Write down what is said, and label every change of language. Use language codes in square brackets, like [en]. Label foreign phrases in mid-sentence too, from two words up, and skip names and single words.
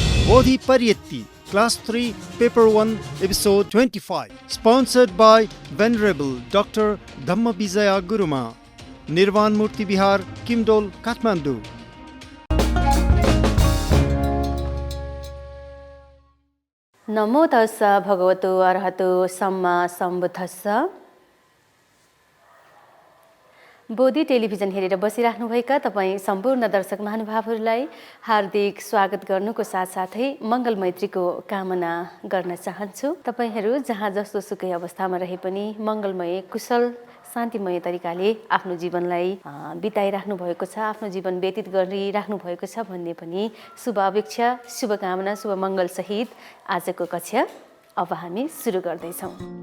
[en] Bodhi Pariyatti, Class 3, Paper 1, Episode 25. Sponsored by Venerable Dr. Dhamma Vijaya Guruma, Nirvan Murti Bihar, Kimdol, Kathmandu. [pi] नमो तस्सा भगवतो अर्हतो सम्मा सम्बुद्धस्सा। [ne] बोधी टेलिभिजन हेरेर बसिराख्नुभएका तपाईँ सम्पूर्ण दर्शक महानुभावहरूलाई हार्दिक स्वागत गर्नुको साथसाथै मङ्गल मैत्रीको कामना गर्न चाहन्छु। तपाईँहरू जहाँ जस्तो सुकै अवस्थामा रहे पनि मङ्गलमय कुशल शान्तिमय तरिकाले आफ्नो जीवनलाई बिताइराख्नु भएको छ, आफ्नो जीवन व्यतीत गरिराख्नु भएको छ भन्ने पनि शुभ अपेक्षा, शुभकामना, शुभ मङ्गलसहित आजको कक्षा अब हामी सुरु गर्दैछौँ।